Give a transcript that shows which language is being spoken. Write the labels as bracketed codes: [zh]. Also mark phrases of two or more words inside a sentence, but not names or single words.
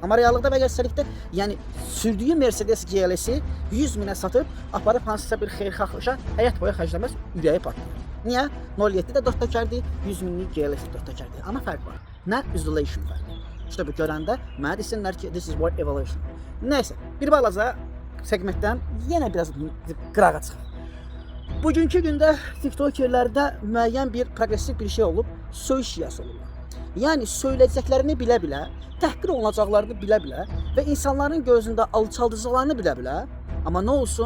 [az] Amma reallıqda və gerçəklikdə, yəni sürdüyü Mercedes GLS-i 100 minə satıb, aparıb hansısa bir xeyirxahlaşa həyat boyu xərcləməz, ürəyi partlayır. Niyə? 07-də 4 təkərdir, 100 minlik GLS 4 təkərdir. Amma fərq var. Nə? Isolation fərqi. İşte bu görəndə mənə desinlər ki, [en] this is what evolution. [az] Neyse, bir balaca segmentdən yenə biraz qırağa çıxır. Bugünkü gündə TikTokerlərdə müəyyən bir progressiv bir şey olub, söyüş şiası olurlar. Yəni söyləyəcəklərini bilə-bilə, təhqir olunacaqlarını bilə-bilə və insanların gözündə alçaldacaqlarını bilə-bilə, amma nə olsun?